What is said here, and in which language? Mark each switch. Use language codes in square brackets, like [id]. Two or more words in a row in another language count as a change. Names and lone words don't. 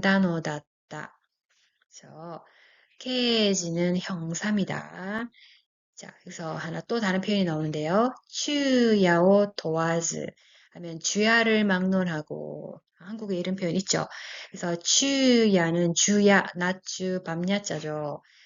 [ja] その刑事は昼夜を問わず容疑者の後をつけて証拠を掴んだのだった. [ko] 그래서刑事는 형사입니다. 자, 그래서 하나 또 다른 표현이 나오는데요. [ja] 昼夜を問わず [ko] 하면 주야를 막론하고 한국에 이런 표현 있죠. 그래서 추야는 주야, 낮주, 밤야자죠.